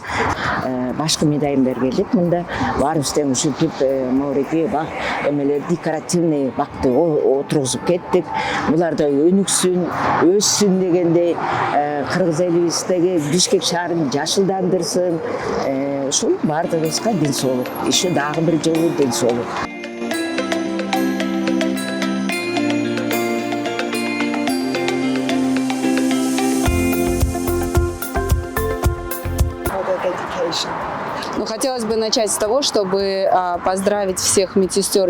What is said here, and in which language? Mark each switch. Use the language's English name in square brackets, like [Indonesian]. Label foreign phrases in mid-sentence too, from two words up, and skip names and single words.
[Kyrgyz] Башкы медайымдар келдик, мында баарыбыз тең ушинтип могуреки бак эмелер декоративный бакты отургузуп кеттик. Булар да өнүксүн, өссүн дегендей Кыргыз элибиздеги Бишкек шаарын жашылдандырсын. Ушул баардыгыбызга ден соолук. Еще дагы бир жолу ден соолук. [Russian] Ну, хотелось бы начать с того, чтобы поздравить всех медсестер.